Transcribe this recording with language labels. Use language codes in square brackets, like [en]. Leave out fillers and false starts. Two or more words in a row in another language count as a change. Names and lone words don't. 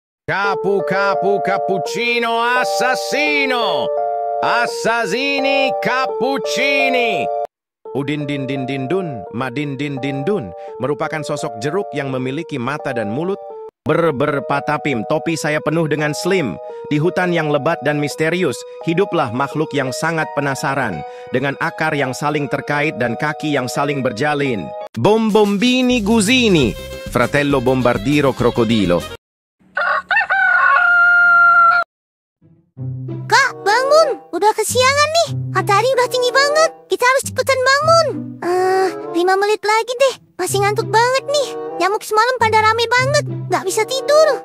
[it] Capu capu cappuccino assassino. Assassini cappuccini. [id] Udin din din din dun, madin din din dun merupakan sosok jeruk yang memiliki mata dan mulut berpatapim. Topi saya penuh dengan slim. Di hutan yang lebat dan misterius, hiduplah makhluk yang sangat penasaran dengan akar yang saling terkait dan kaki yang saling berjalin. [it] Bombombini guzini, fratello bombardiro crocodilo. [id] Kak, bangun. Udah kesiangan nih. Matahari udah tinggi banget. Kita harus cepetan bangun. 5 menit lagi deh. Masih ngantuk banget nih. Nyamuk semalam pada rame banget. Gak bisa tidur.